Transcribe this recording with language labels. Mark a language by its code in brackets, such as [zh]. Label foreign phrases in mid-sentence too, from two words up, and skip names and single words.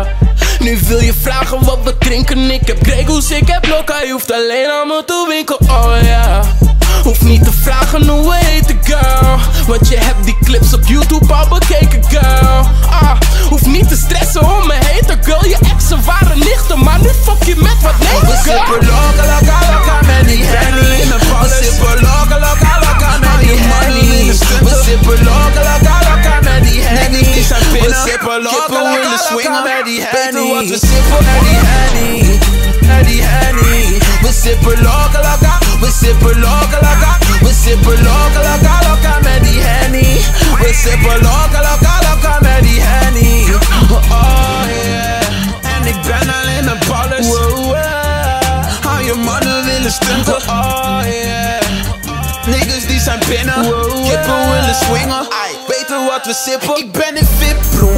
[nl] Nu wil je vragen wat we drinken. Ik heb Grego's, ik heb Lokka. Je hoeft alleen aan me te winken, oh ja. Hoef niet te vragen hoe heet de girl, want je hebt die clips op YouTube al bekeken, girl. Hoef niet te stressen om me hete girl. Je exen waren nichten, maar nu fuck je met wat nee, girl. We sippen lokka, lokka, lokka met die Henny. We sippen lokka, lokka, lokka met die Henny. We sippen lokka, lokka, lokka met die Henny. We sippen lokka, lokka, lokka met die Henny. Weet wat we sippen met die Henny, met die Henny. We sippen lokka, lokka, we sippen lokka, lokka. We sippen lokka, lokka, lokka met die Henny. We sippen lokka, lokka, lokka met die Henny. [en] Oh yeah. [nl] En ik ben alleen met ballers. Hou je mannen willen stunten. [en] Oh yeah. [nl] Niggas die zijn binnen. Kippen willen swingen. Weten wat we sippen. Ik ben in VIP-room.